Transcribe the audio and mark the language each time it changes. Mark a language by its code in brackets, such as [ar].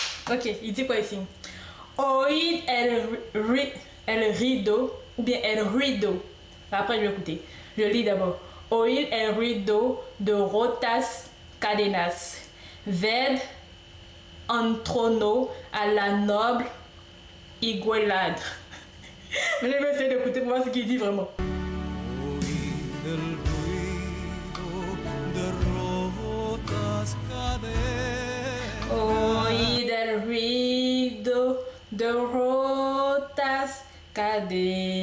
[fr] Ok, il dit quoi ici? [es] Oid el rido, [fr] ou bien el ruido. Après, je vais écouter. Je lis d'abord. [es] Oid el ruido de rotas cadenas. Ved en trono a la noble igualdad. [fr] Mais je vais essayer d'écouter pour voir ce qu'il dit vraiment. [es] Oíd el ruido de rotas cadenas. Oíd el ruido de rotas cadenas.